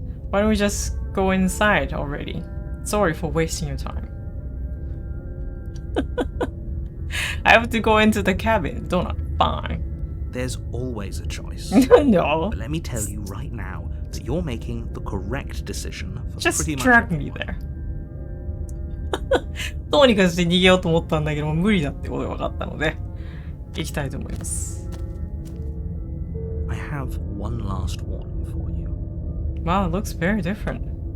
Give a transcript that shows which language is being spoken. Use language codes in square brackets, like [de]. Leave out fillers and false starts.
[en] Why don't we just go inside already? Sorry for wasting your time. I have to go into the cabin, don't I? Fine. There's always a choice. No. But let me tell you right now that you're making the correct decision for Just pretty much drag me everyone. there. [ja] どうにかして逃げようと思ったんだけども無理だってことが分かったので行きたいと思います。 [en] I have one last warning for you. Wow, it looks very different.